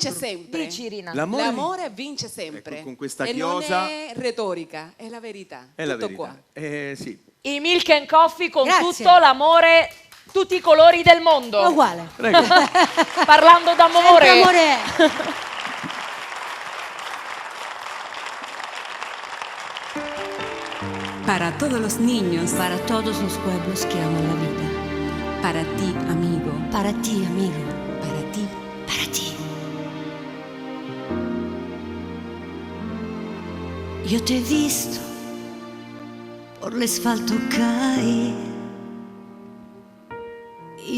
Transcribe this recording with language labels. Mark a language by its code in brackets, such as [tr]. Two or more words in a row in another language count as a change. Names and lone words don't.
[it] vince 4... sempre. Dici, Rina. L'amore vince sempre. Ecco, con questa e chiosa- non è retorica, è la verità. È la Tutto verità. qua. Sì. I Milk and Coffee con Grazie. tutto l'amore, tutti i colori del mondo. È uguale. Prego. Parlando d'amore. Sempre amore è. [es] Para todos los niños, Para todos los pueblos que aman la vida. para ti, amigo, Para ti, amigo. para ti. Para ti. Yo te he visto por el asfalto caer y